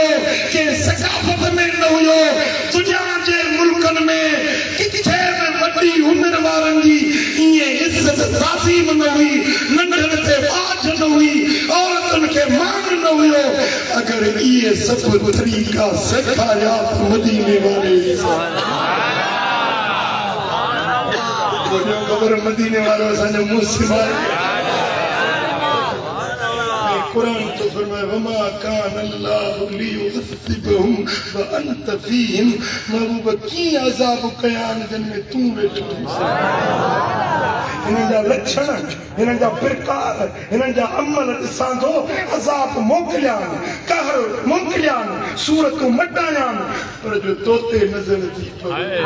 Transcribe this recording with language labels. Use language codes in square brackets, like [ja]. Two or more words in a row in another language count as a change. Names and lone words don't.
[sd] कंहिं सक़ाफ़त में न हुयो दुनिया जे मुल्कनि में किथे बि वॾी उमिरि वारनि जी इहे इज़त ताज़ीम न हुई नंढनि ते बाज न हुई औरतुनि खे मान न हुयो अगरि इहे सभु तरीक़ा सेखारिया मदीने वारे ख़बर मदीने वारो असांजो मुस्लिम आहे कुरान तो फरमाए [ar] وما كان الله ليعذبهم وأنت فيهم [sd] महबूब की अज़ाब कयान जन में तू वेठो हिननि जा लक्षण हिननि जा प्रकार हिननि जा अमल ॾिसां थो अज़ाब मोकिलियानि कहर मोकिलियानि सूरतूं मटायानि पर जो तोते नज़र थी पवे